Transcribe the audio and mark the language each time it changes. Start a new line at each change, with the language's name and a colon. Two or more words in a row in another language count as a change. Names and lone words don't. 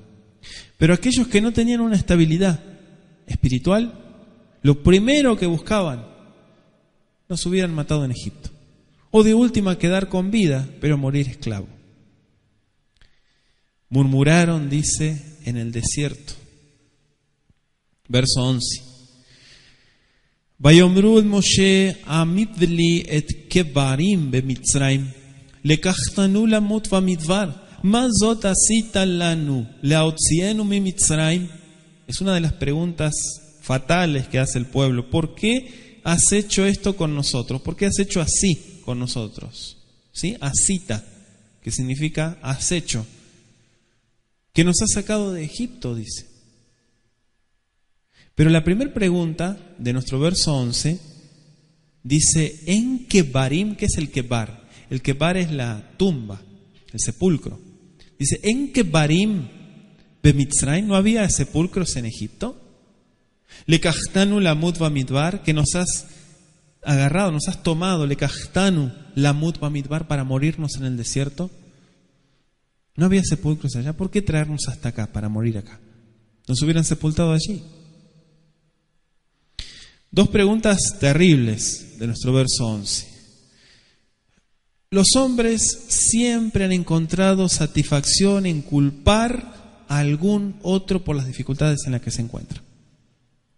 Spanish: Pero aquellos que no tenían una estabilidad espiritual, lo primero que buscaban, nos hubieran matado en Egipto. O de última quedar con vida, pero morir esclavo. Murmuraron, dice, en el desierto.
Hebrew: Verso 11. ויאמרו אל משה המבלי אין קברים במצרים לקחתנו למות במדבר מה זאת עשית לנו להוציאנו ממצרים.
Spanish: Es una de las preguntas fatales que hace el pueblo. ¿Por qué has hecho esto con nosotros? ¿Por qué has hecho así con nosotros? ¿Sí? Asita, que significa has hecho. Que nos has sacado de Egipto, dice. Pero la primera pregunta de nuestro verso 11 dice, ¿en Kebarim? ¿Qué es el Kebar? El Kebar es la tumba, el sepulcro. Dice, ¿en
Hebrew: קברים במצרים?
Spanish: ¿No había sepulcros en Egipto?
Hebrew: לקחתנו למות במדבר,
Spanish: que nos has agarrado, nos has tomado,
Hebrew: לקחתנו למות במדבר,
Spanish: para morirnos en el desierto. ¿No había sepulcros allá? ¿Por qué traernos hasta acá para morir acá? Nos hubieran sepultado allí. Dos preguntas terribles de nuestro verso 11. Los hombres siempre han encontrado satisfacción en culpar a algún otro por las dificultades en las que se encuentra.